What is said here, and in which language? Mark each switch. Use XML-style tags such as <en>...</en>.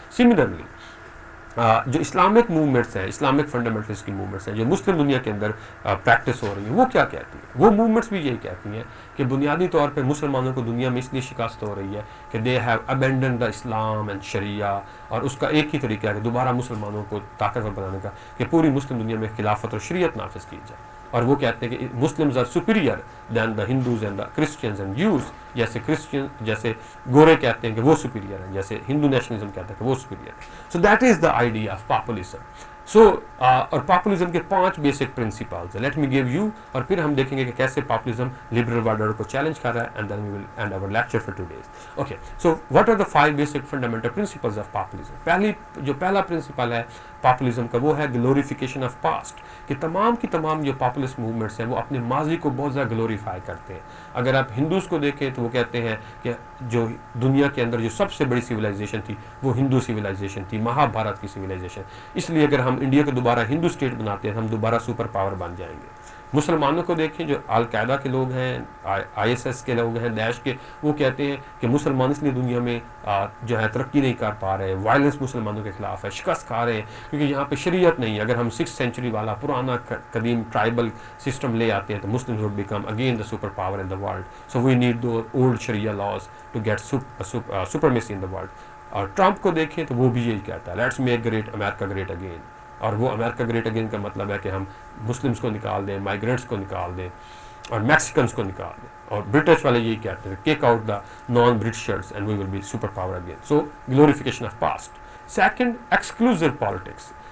<ur>Similarly, جو Islamic movements ہیں, Islamic fundamentalist کی موومنٹس ہیں جو مسلم دنیا کے اندر پریکٹس ہو رہی ہیں, وہ کیا کہتی ہیں؟ وہ موومنٹس بھی یہی کہتی ہیں کہ بنیادی طور پہ مسلمانوں کو دنیا میں اس لیے شکست ہو رہی ہے کہ</ur> <en>they have abandon the Islam and sharia,</en> <ur>اور اس کا ایک ہی طریقہ ہے کہ دوبارہ مسلمانوں کو طاقتور بنانے کا کہ پوری مسلم دنیا میں خلافت اور شریعت نافذ کی جائے. اور وہ کہتے ہیں کہ</ur> <en>Muslims are superior than the Hindus and the Christians and Jews.</en> <ur>جیسے گورے کہتے ہیں کہ وہ سپیریئر ہیں, جیسے ہندو نیشنلزم کہتا ہے کہ وہ سپیریئر ہے.</ur> <en>So that is the idea of populism.</en> <ur>اور پاپولزم کے 5 بیسک پرنسپلز ہیں.</ur> <en>let me give you,</en> <ur>اور پھر ہم دیکھیں گے کہ کیسے پاپولزم لبرل ورلڈ آرڈر کو چیلنج کر رہا ہے,</ur> <en>And then we will end our lecture for today's. Okay, so what are the 5 basic fundamental principles of populism?</en> <ur>پہلا پرنسپل ہے پاپولزم کا وہ ہے گلوریفیکیشن آف پاسٹ, کہ تمام کی تمام جو پاپولسٹ موومنٹس ہیں وہ اپنے ماضی کو بہت زیادہ گلوریفائی کرتے ہیں. اگر آپ ہندوز کو دیکھیں تو وہ کہتے ہیں کہ جو دنیا کے اندر جو سب سے بڑی سویلائزیشن تھی وہ ہندو سویلائزیشن تھی, مہا بھارت کی سویلائزیشن. اس لیے اگر ہم انڈیا کو دوبارہ ہندو اسٹیٹ بناتے ہیں تو ہم دوبارہ سپر پاور بن جائیں گے. مسلمانوں کو دیکھیں, جو القاعدہ کے لوگ ہیں, آئی ایس ایس کے لوگ ہیں, داعش کے, وہ کہتے ہیں کہ مسلمان اس لیے دنیا میں جو ہے ترقی نہیں کر پا رہے, وائلنس مسلمانوں کے خلاف ہے, شکست کھا رہے ہیں کیونکہ یہاں پہ شریعت نہیں ہے. اگر ہم 6th سینچری والا پرانا قدیم ٹرائبل سسٹم لے آتے ہیں تو</ur> <en>Muslims would become again the super power in the world. So we need to old sharia laws to get supremacy in the world.</en> <ur>اور ٹرمپ کو دیکھیں تو وہ بھی یہی کہتا ہے,</ur> <en>Let's make great America great again.</en> <ur>اور وہ امریکہ گریٹ اگین کا مطلب ہے کہ ہم مسلمس کو نکال دیں, مائیگرینٹس کو نکال دیں اور میکسیکنس کو نکال دیں. اور برٹش والے یہی کہتے ہیں</ur> <en>Kick out the non Britishers and we will be super power again. So glorification of past. Second, exclusive politics.</en>